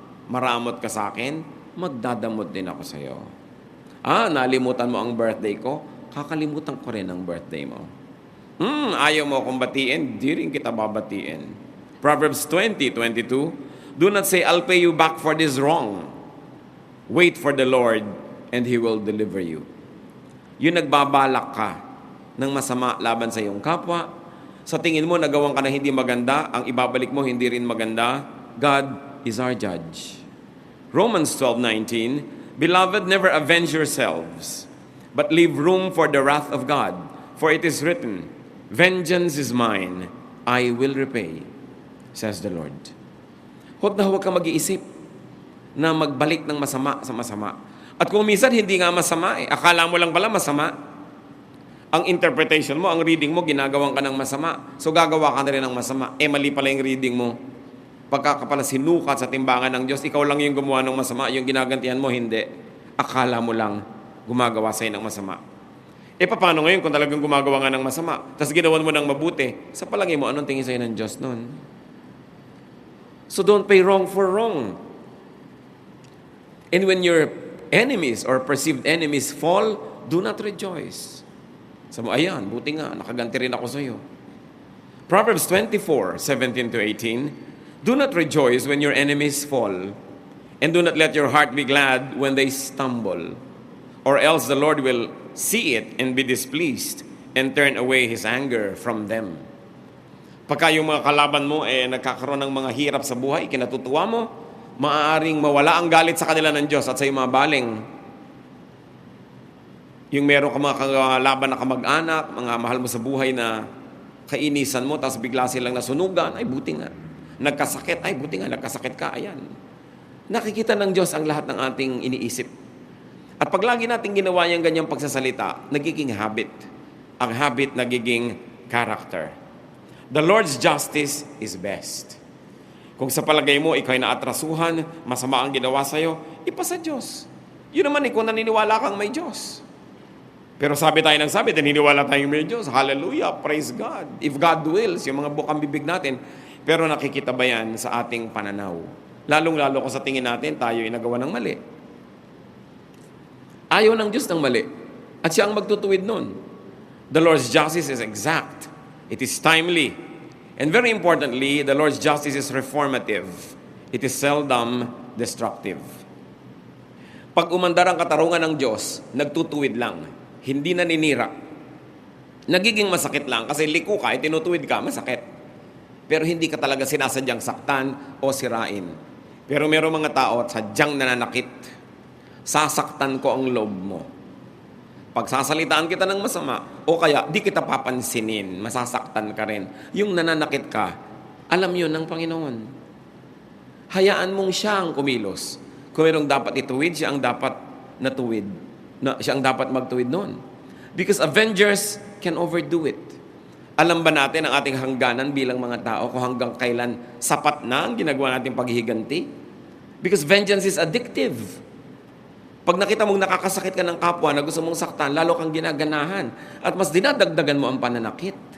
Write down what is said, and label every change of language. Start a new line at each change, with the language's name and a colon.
Filipino: Maramot ka sa akin, magdadamot din ako sa iyo. Nalimutan mo ang birthday ko, kakalimutan ko rin ang birthday mo. Ayaw mo akong batiin, di rin kita babatiin.
English: Proverbs 20:22, do not say, I'll pay you back for this wrong. Wait for the Lord, and He will deliver you.
Filipino: Yung nagbabalak ka ng masama laban sa iyong kapwa, sa tingin mo nagawan ka na hindi maganda, ang ibabalik mo hindi rin maganda,
English: God is our judge. Romans 12:19, beloved, never avenge yourselves, but leave room for the wrath of God. For it is written, vengeance is mine, I will repay, says the Lord.
Filipino: Huwag na huwag ka mag-iisip na magbalik ng masama sa masama. At kung minsan hindi nga masama, akala mo lang pala masama. Ang interpretation mo, ang reading mo, ginagawan ka ng masama. So gagawa ka na rin ng masama. Mali pala yung reading mo. Pagka ka pala sinukat sa timbangan ng Diyos, ikaw lang yung gumawa ng masama, yung ginagantihan mo, hindi. Akala mo lang gumagawa sa'yo ng masama. Paano ngayon kung talagang gumagawa nga ng masama, tapos ginawan mo ng mabuti, sa palagay mo, anong tingin sa'yo ng Diyos nun?
English: So don't pay wrong for wrong. And when your enemies or perceived enemies fall, do not rejoice.
Filipino: Sabi mo, ayan, buti nga, nakaganti rin ako sa'yo.
English: Proverbs 24:17-18, do not rejoice when your enemies fall, and do not let your heart be glad when they stumble, or else the Lord will see it and be displeased and turn away His anger from them.
Filipino: Pagka yung mga kalaban mo nagkakaroon ng mga hirap sa buhay, kinatutuwa mo, maaaring mawala ang galit sa kanila ng Diyos at sa iyong mga baling. Yung meron ka mga kalaban na kamag-anak, mga mahal mo sa buhay na kainisan mo, tapos bigla silang nasunugan, ay buti nga. Nagkasakit, ay buti nga, nagkasakit ka, ayan. Nakikita ng Diyos ang lahat ng ating iniisip. At pag lagi natin ginawa yung ganyang pagsasalita, nagiging habit. Ang habit nagiging character.
English: The Lord's justice is best.
Filipino: Kung sa palagay mo, ikaw ay naatrasuhan, masama ang ginawa sa'yo, ipasa Diyos. Yun naman kung naniniwala kang may Diyos. Pero sabi tayo ng sabi, naniniwala tayong may Diyos.
English: Hallelujah, praise God. If God wills,
Filipino: yung mga bukang bibig natin, pero nakikita ba yan sa ating pananaw? Lalong-lalo kung sa tingin natin, tayo ay nagawa ng mali. Ayaw ng Diyos ng mali. At siya ang magtutuwid nun.
English: The Lord's justice is exact. It is timely. And very importantly, the Lord's justice is reformative. It is seldom destructive.
Filipino: Pag umandar ang katarungan ng Diyos, nagtutuwid lang. Hindi naninira. Nagiging masakit lang kasi liko ka, tinutuwid ka, masakit. Pero hindi ka talaga sinasadyang saktan o sirain. Pero merong mga tao sadyang nananakit. Sasaktan ko ang loob mo. Pagsasalitaan kita ng masama, o kaya di kita papansinin, masasaktan ka rin. Yung nananakit ka, alam yun ng Panginoon. Hayaan mong siya ang kumilos. Kung mayroong dapat ituwid, siya ang dapat natuwid. Siya ang dapat magtuwid noon.
English: Because avengers can overdo it.
Filipino: Alam ba natin ang ating hangganan bilang mga tao kung hanggang kailan sapat na ang ginagawa nating paghihiganti?
English: Because vengeance is addictive.
Filipino: Pag nakita mong nakakasakit ka ng kapwa na gusto mong saktan, lalo kang ginaganahan. At mas dinadagdagan mo ang pananakit.